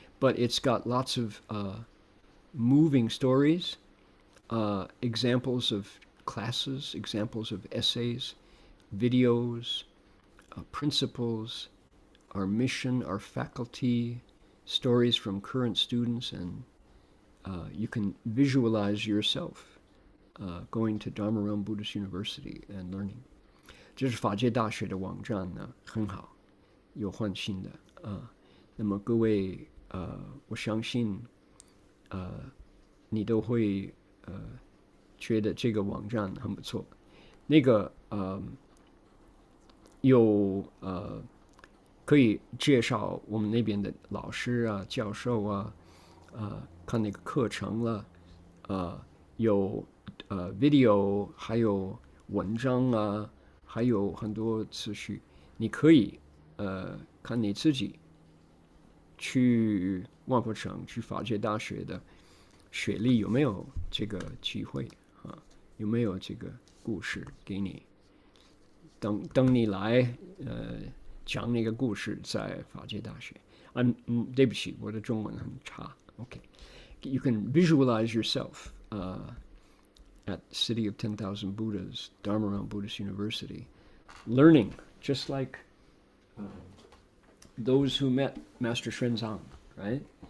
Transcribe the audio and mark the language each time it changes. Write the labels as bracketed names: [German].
[English] But it's got lots of moving stories, examples of classes, examples of essays, videos, principles, our mission, our faculty, stories from current students, and you can visualize yourself going to Dharma-masanga Buddhist University and learning. [Chinese] 这是法界大学的网站呢，很好，有换新的那么各位我相信你都会觉得这个网站很不错。那个有可以介绍我们那边的老师啊、教授啊，看那个课程了，有video， 还有文章啊，还有很多次序，你可以看你自己去万佛城、去法界大学的学历有没有这个机会啊？有没有这个故事给你？等你来讲那个故事在法界大学。对不起，我的中文很差。 [English] Okay, you can visualize yourself at City of 10,000 Buddhas, Dharma-masanga Buddhist University, learning just like those who met Master Xuanzang, right?